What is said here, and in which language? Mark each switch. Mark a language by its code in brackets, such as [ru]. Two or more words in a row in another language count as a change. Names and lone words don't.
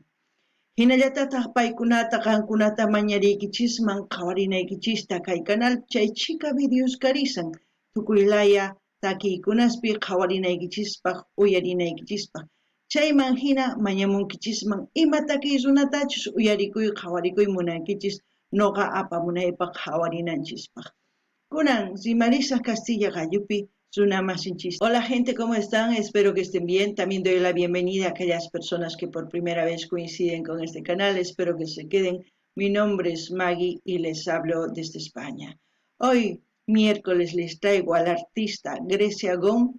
[qu] Hinallatataq paykunata qankunata mañariykichisman qhawarinaykichista kay kanal chay chika videos karisan tukuylaya takiykunaspi qhawarinaykichispaq uyarinaykichispaq. Chayman hina mañamunkichisman ima takiy runatachus uyarikuy qhawarikuy munankichis noqa apamunaypaq qhawarinanchispaq. Kunan rimarisaq Castilla Gallupi Sunamasinchis. [es] Hola gente, ¿cómo están? Espero que estén bien. También doy la bienvenida a aquellas personas que por primera vez coinciden con este canal. Espero que se queden. Mi nombre es Maggie y les hablo desde España. Hoy, miércoles, les traigo a la artista Grecia Gon.